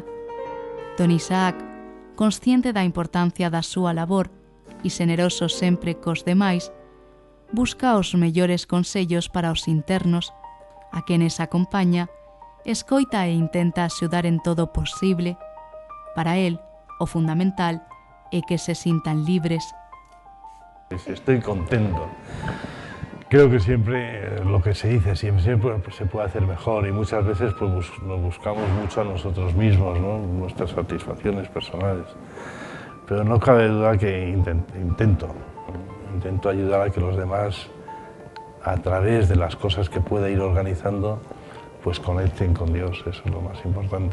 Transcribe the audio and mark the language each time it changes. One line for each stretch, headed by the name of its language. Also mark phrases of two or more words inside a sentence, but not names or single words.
Galician: Don Isaac, consciente da importancia da súa labor e xeneroso sempre cos demais, busca os mellores consellos para os internos, a quenes acompaña, escoita e intenta axudar en todo posible.
Spanish: Para él,
Galician: o fundamental é que se sintan libres.
Spanish: Estoy contento. Creo que siempre lo que se dice, siempre se puede hacer mejor y muchas veces pues, nos buscamos mucho a nosotros mismos, ¿no? Nuestras satisfacciones personales. Pero no cabe duda que intento ayudar a que los demás, a través de las cosas que pueda ir organizando, pues conecten con Dios, eso es lo más importante.